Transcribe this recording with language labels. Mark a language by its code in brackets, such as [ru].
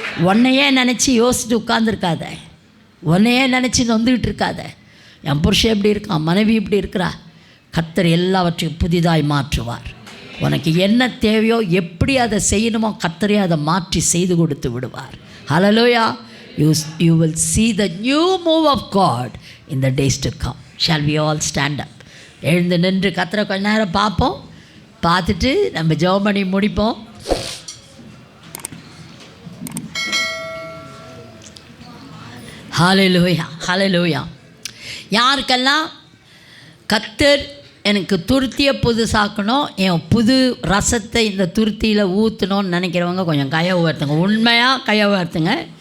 [ta] உன்னையே நினச்சி யோசிச்சுட்டு உட்காந்துருக்காத, உன்னையே நினச்சி நொந்துக்கிட்டு இருக்காத. என் புருஷன் எப்படி இருக்கான், மனைவி இப்படி இருக்கிறா, கர்த்தர் எல்லாவற்றையும் புதிதாய் மாற்றுவார். உனக்கு என்ன தேவையோ எப்படி அதை செய்யணுமோ கர்த்தரே அதை மாற்றி செய்து கொடுத்து விடுவார். ஹல்லேலூயா. [en] You will see the new move of God in the days to come. Shall we all stand up? [ta] எழுந்து நின்று கர்த்தரை கொஞ்ச நேரம் பார்ப்போம், பார்த்துட்டு நம்ம ஜெபம் பண்ணி முடிப்போம். ஹல்லேலூயா, ஹல்லேலூயா. யாருக்கெல்லாம் கர்த்தர் எனக்கு துருத்தியை புதுசாக்கணும், என் புது ரசத்தை இந்த துருத்தியில் ஊற்றணும்னு நினைக்கிறவங்க கொஞ்சம் கையை உயர்த்துங்க, உண்மையாக கையை உயர்த்துங்க.